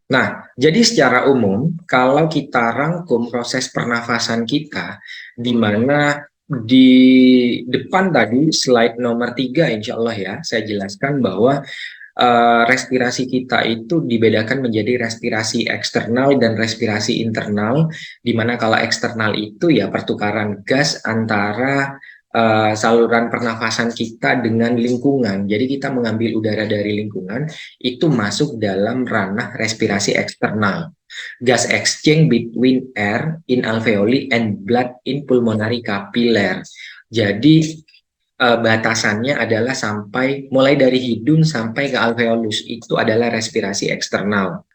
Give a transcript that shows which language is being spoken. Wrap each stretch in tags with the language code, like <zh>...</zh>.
<id>Nah, jadi secara umum, kalau kita rangkum proses pernafasan kita, di mana di depan tadi, slide nomor 3, insya Allah ya, saya jelaskan bahwa respirasi kita itu dibedakan menjadi respirasi eksternal dan respirasi internal, di mana kalau eksternal itu ya pertukaran gas antara saluran pernafasan kita dengan lingkungan. Jadi kita mengambil udara dari lingkungan, itu masuk dalam ranah respirasi eksternal.</id> <en>Gas exchange between air in alveoli and blood in pulmonary capillary.</en> <id>Jadi batasannya adalah sampai mulai dari hidung sampai ke alveolus itu adalah respirasi eksternal.</id>